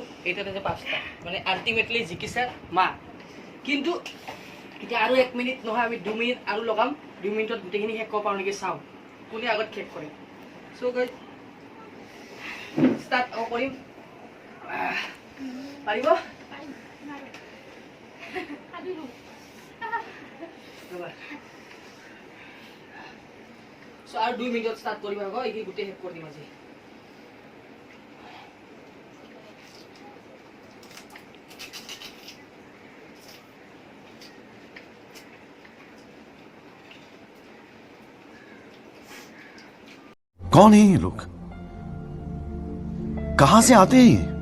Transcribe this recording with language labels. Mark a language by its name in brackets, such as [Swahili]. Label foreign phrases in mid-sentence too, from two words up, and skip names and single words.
[Assamese] এইটাত আছে 5টা মানে আল্টিমেটলি জিকিছে মা কিন্তু এতিয়া আৰু 1 মিনিট নহয় আমি 2 মিনিট আৰু লগাম 2 মিনিটত গোটেইখিনি শেষ কৰিব পাৰোঁ নেকি চাওঁ কোনে আগত শেষ কৰে চ' গাইস ষ্টাৰ্ট কৰিম পাৰিব চ' আৰু 2 মিনিটত ষ্টাৰ্ট কৰিম আকৌ এইখিনি গোটেই শেষ কৰি দিম আজি [Hindi] कौन है ये लोग कहां से आते हैं ये